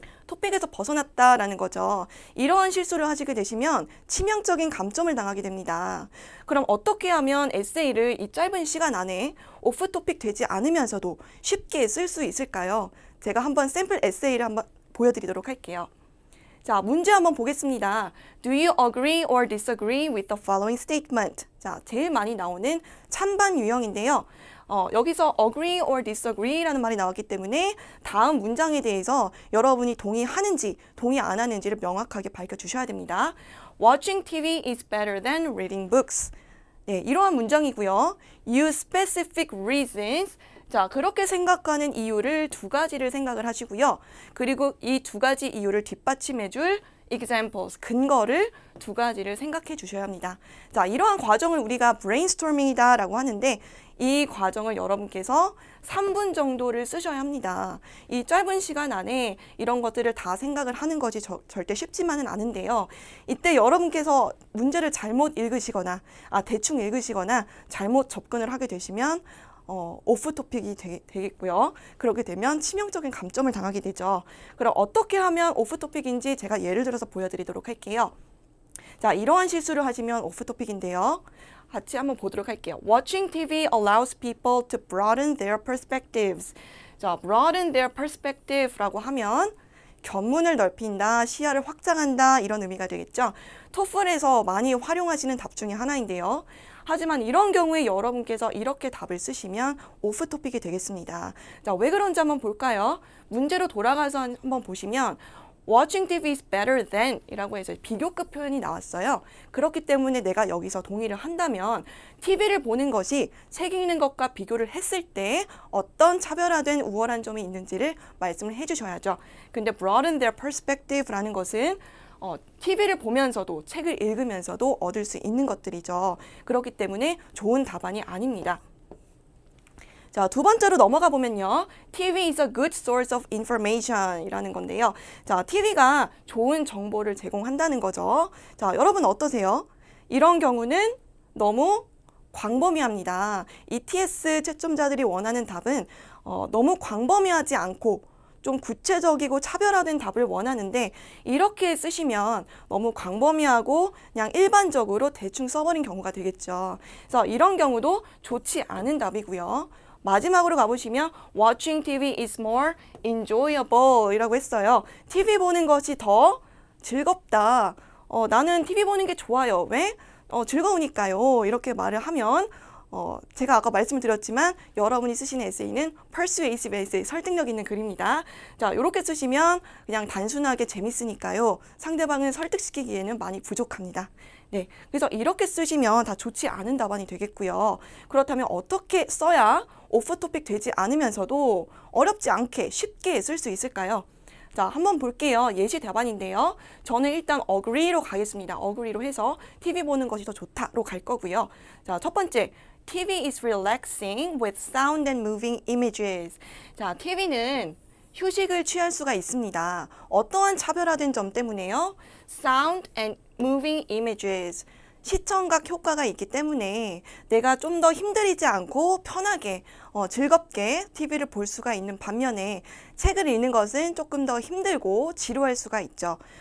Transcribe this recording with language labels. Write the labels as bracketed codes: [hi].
[ko] 토픽에서 벗어났다라는 거죠. 이러한 실수를 하시게 되시면 치명적인 감점을 당하게 됩니다. 그럼 어떻게 하면 에세이를 이 짧은 시간 안에 오프 토픽 되지 않으면서도 쉽게 쓸 수 있을까요? 제가 한번 샘플 에세이를 한번 보여드리도록 할게요. 자, 문제 한번 보겠습니다. [en] Do you agree or disagree with the following statement? [ko] 자, 제일 많이 나오는 찬반 유형인데요. 여기서 [en] agree or disagree [ko] 라는 말이 나왔기 때문에 다음 문장에 대해서 여러분이 동의하는지 동의 안 하는지를 명확하게 밝혀주셔야 됩니다. [en] Watching TV is better than reading books. [ko] 네, 이러한 문장이고요. [en] Use specific reasons. [ko] 자, 그렇게 생각하는 이유를 2가지를 생각을 하시고요. 그리고 이 2가지 이유를 뒷받침해줄 examples, 근거를 2가지를 생각해 주셔야 합니다. 자, 이러한 과정을 우리가 brainstorming이다 라고 하는데 이 과정을 여러분께서 3분 정도를 쓰셔야 합니다. 이 짧은 시간 안에 이런 것들을 다 생각을 하는 것이 절대 쉽지만은 않은데요. 이때 여러분께서 문제를 잘못 읽으시거나 대충 읽으시거나 잘못 접근을 하게 되시면 오프 토픽이 되겠고요. 그렇게 되면 치명적인 감점을 당하게 되죠. 그럼 어떻게 하면 오프 토픽인지 제가 예를 들어서 보여드리도록 할게요. 자, 이러한 실수를 하시면 오프 토픽인데요. 같이 한번 보도록 할게요. [en] Watching TV allows people to broaden their perspectives. [ko] 자, [en] broaden their perspective [ko] 라고 하면 견문을 넓힌다, 시야를 확장한다 이런 의미가 되겠죠. 토플에서 많이 활용하시는 답 중에 하나인데요. 하지만 이런 경우에 여러분께서 이렇게 답을 쓰시면 오프 토픽이 되겠습니다. 자, 왜 그런지 한번 볼까요? 문제로 돌아가서 한번 보시면 [en] Watching TV is better than [ko] 이라고 해서 비교급 표현이 나왔어요. 그렇기 때문에 내가 여기서 동의를 한다면 TV를 보는 것이 책 읽는 것과 비교를 했을 때 어떤 차별화된 우월한 점이 있는지를 말씀을 해주셔야죠. 근데 [en] broaden their perspective [ko] 라는 것은 TV를 보면서도 책을 읽으면서도 얻을 수 있는 것들이죠. 그렇기 때문에 좋은 답안이 아닙니다. 자, 두 번째로 넘어가 보면요. [en] TV is a good source of information [ko] 이라는 건데요. 자, TV가 좋은 정보를 제공한다는 거죠. 자, 여러분 어떠세요? 이런 경우는 너무 광범위합니다. ETS 채점자들이 원하는 답은 너무 광범위하지 않고 좀 구체적이고 차별화된 답을 원하는데 이렇게 쓰시면 너무 광범위하고 그냥 일반적으로 대충 써버린 경우가 되겠죠. 그래서 이런 경우도 좋지 않은 답이고요. 마지막으로 가보시면 [en] Watching TV is more enjoyable [ko] 이라고 했어요. TV 보는 것이 더 즐겁다. 나는 TV 보는 게 좋아요. 왜? 즐거우니까요. 이렇게 말을 하면 제가 아까 말씀을 드렸지만 여러분이 쓰시는 에세이는 persuasive 에세이, 설득력 있는 글입니다. 자, 이렇게 쓰시면 그냥 단순하게 재밌으니까요. 상대방을 설득시키기에는 많이 부족합니다. 네, 그래서 이렇게 쓰시면 다 좋지 않은 답안이 되겠고요. 그렇다면 어떻게 써야 오프 토픽 되지 않으면서도 어렵지 않게 쉽게 쓸 수 있을까요? 자, 한번 볼게요. 예시 답안인데요. 저는 일단 agree로 가겠습니다. agree로 해서 TV 보는 것이 더 좋다로 갈 거고요. 자, 첫 번째. [en] TV is relaxing with sound and moving images. [ko] 자, TV는 휴식을 취할 수가 있습니다. 어떠한 차별화된 점 때문에요? [en] Sound and moving images. [ko] 시청각 효과가 있기 때문에 내가 좀 더 힘들이지 않고 편하게 즐겁게 TV를 볼 수가 있는 반면에 책을 읽는 것은 조금 더 힘들고 지루할 수가 있죠.